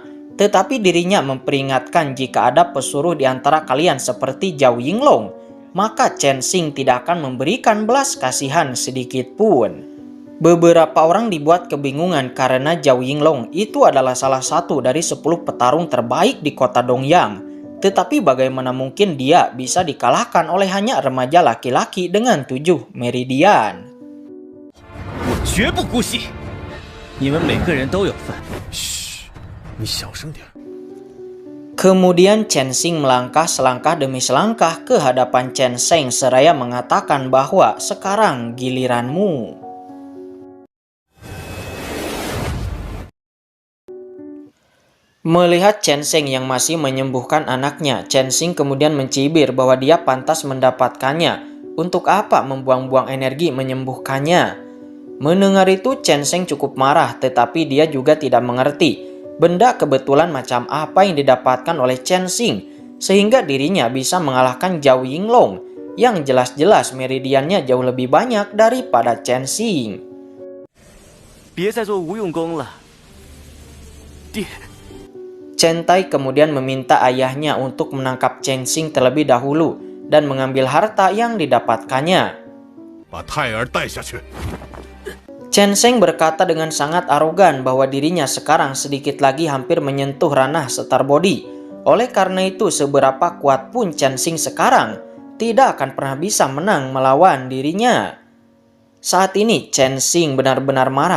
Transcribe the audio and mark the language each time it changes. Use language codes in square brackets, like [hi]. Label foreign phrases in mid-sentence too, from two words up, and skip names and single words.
[id] Tetapi dirinya memperingatkan jika ada pesuruh di antara kalian seperti Zhao Yinglong, maka Chen Xing tidak akan memberikan belas kasihan sedikit pun. Beberapa orang dibuat kebingungan karena Zhao Yinglong itu adalah salah satu dari 10 petarung terbaik di kota Dongyang. Tetapi bagaimana mungkin dia bisa dikalahkan oleh hanya remaja laki-laki dengan 7 meridian? [zh] 我绝不姑息，你们每个人都有份。你小声点。 [id] Kemudian Chen Xing melangkah selangkah demi selangkah ke hadapan Chen Sheng seraya mengatakan bahwa sekarang giliranmu. Melihat Chen Sheng yang masih menyembuhkan anaknya, Chen Xing kemudian mencibir bahwa dia pantas mendapatkannya. Untuk apa membuang-buang energi menyembuhkannya? Mendengar itu Chen Sheng cukup marah, tetapi dia juga tidak mengerti benda kebetulan macam apa yang didapatkan oleh Chen Xing sehingga dirinya bisa mengalahkan Zhao Yinglong yang jelas-jelas meridiannya jauh lebih banyak daripada Chen Xing. [zh] 别再做无用功了，爹。 [id] Chen Tai kemudian meminta ayahnya untuk menangkap Chen Xing terlebih dahulu dan mengambil harta yang didapatkannya. [zh] 把泰儿带下去。 [id] Chen Sheng berkata dengan sangat arogan bahwa dirinya sekarang sedikit lagi hampir menyentuh ranah Star Body. Oleh karena itu seberapa kuat pun Chen Xing sekarang tidak akan pernah bisa menang melawan dirinya. Saat ini Chen Xing benar-benar marah.